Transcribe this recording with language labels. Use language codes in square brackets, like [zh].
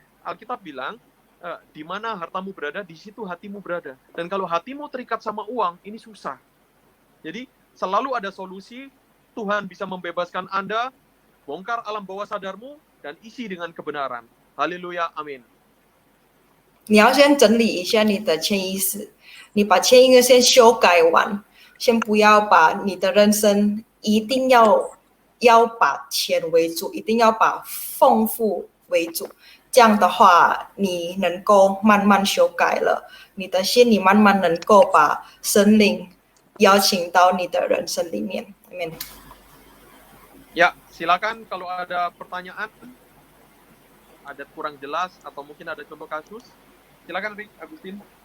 [id] Alkitab bilang, di mana hartamu berada, di situ hatimu berada. Dan kalau hatimu terikat sama uang, ini susah. Jadi selalu ada solusi, Tuhan bisa membebaskan Anda, bongkar alam bawah sadarmu, dan isi dengan kebenaran. Haleluya, amin. [zh] 你要先整理一下你的潜意识，你把潜意识先修改完，先不要把你的人生一定要把钱为主，一定要把丰富为主。这样的话，你能够慢慢修改了，你的心里慢慢能够把神灵邀请到你的人生里面。 [id] Amin. Ya, silakan kalau ada pertanyaan, ada kurang jelas atau mungkin ada contoh kasus. Silakan Rick, Agustin.